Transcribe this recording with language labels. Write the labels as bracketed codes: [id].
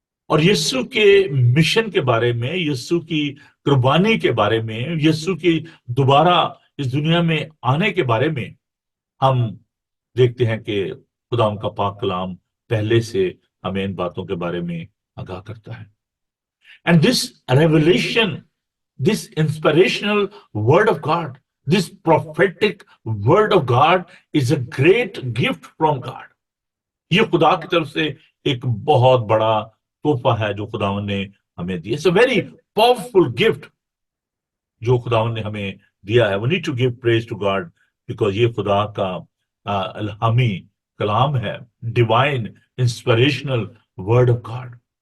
[ur] اور یسوع کے مشن کے بارے میں، یسوع کی قربانی کے بارے میں، یسوع کی دوبارہ اس دنیا میں آنے کے بارے میں ہم دیکھتے ہیں کہ خدا کا پاک کلام پہلے سے ہمیں ان باتوں کے بارے میں آگاہ کرتا ہے. [en] And this revelation, this inspirational word of God, this prophetic word of God is a great gift from God. [ur] یہ خدا کی طرف سے ایک بہت بڑا تحفہ ہے جو خداوند نے ہمیں دیا. [en] it's a very powerful gift [ur] جو خداوند نے ہمیں دیا ہے. [en] we need to give praise to God because [ur] یہ خدا کا الہامی کلام ہے، [en] Divine inspirational word of God.